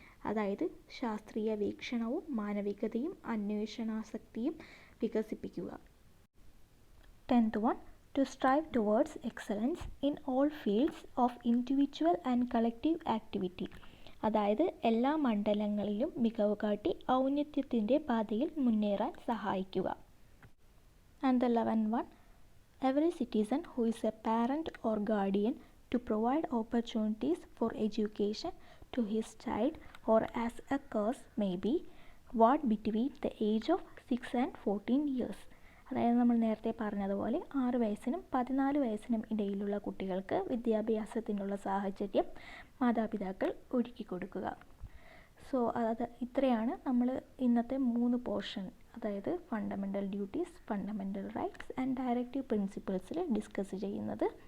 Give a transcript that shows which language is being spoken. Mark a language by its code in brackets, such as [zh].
[ml] അതായത് ശാസ്ത്രീയ വീക്ഷണവും മാനവികതയും അന്വേഷണാസക്തിയും വികസിപ്പിക്കുക. [en] 10th to strive towards excellence in all fields of individual and collective activity. [ml] അതായത് എല്ലാ മണ്ഡലങ്ങളിലും മികവ് കാട്ടി ഔന്നത്യത്തിൻ്റെ പാതയിൽ മുന്നേറാൻ സഹായിക്കുക. [en] And the 11th every citizen who is a parent or guardian to provide opportunities for education to his child or as a case may be what between the age of 6 and 14 years. [ml] അതായത് നമ്മൾ നേരത്തെ പറഞ്ഞതുപോലെ 6 വയസ്സിനും 14 വയസ്സിനും ഇടയിലുള്ള കുട്ടികൾക്ക് വിദ്യാഭ്യാസത്തിനുള്ള സാഹചര്യം മാതാപിതാക്കൾ ഒരുക്കി കൊടുക്കുക. സോ ഇത്രയാണ് നമ്മൾ ഇന്നത്തെ 3 പോർഷൻ, അതായത് fundamental duties, fundamental rights and directive പ്രിൻസിപ്പിൾസിൽ discuss ചെയ്യുന്നത്.